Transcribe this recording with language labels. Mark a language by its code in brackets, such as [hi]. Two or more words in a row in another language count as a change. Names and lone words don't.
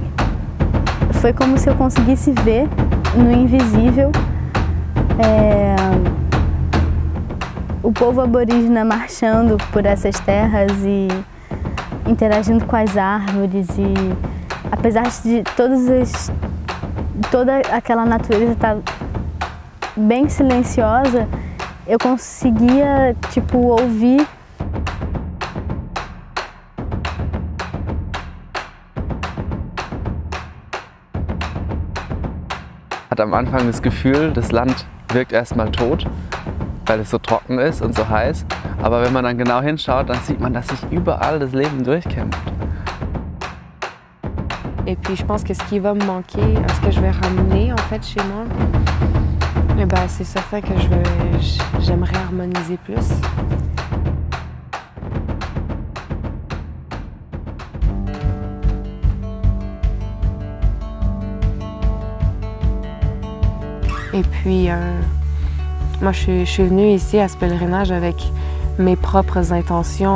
[pt] Foi como se eu conseguisse ver no invisível o povo aborígena marchando por essas terras e interagindo com as árvores, e apesar de toda aquela natureza estar bem silenciosa, eu conseguia, tipo, ouvir. [de] Hat am Anfang das Gefühl, das Land wirkt erstmal tot, weil es so trocken ist und so heiß. Aber wenn man dann genau hinschaut, dann sieht man, dass sich überall das Leben durchkämpft. [fr] Et puis je pense que ce qui va me manquer, ce que je vais ramener en fait chez moi, c'est certain que j'aimerais harmoniser plus. Et puis, moi je suis venue ici à ce pèlerinage avec mes propres intentions.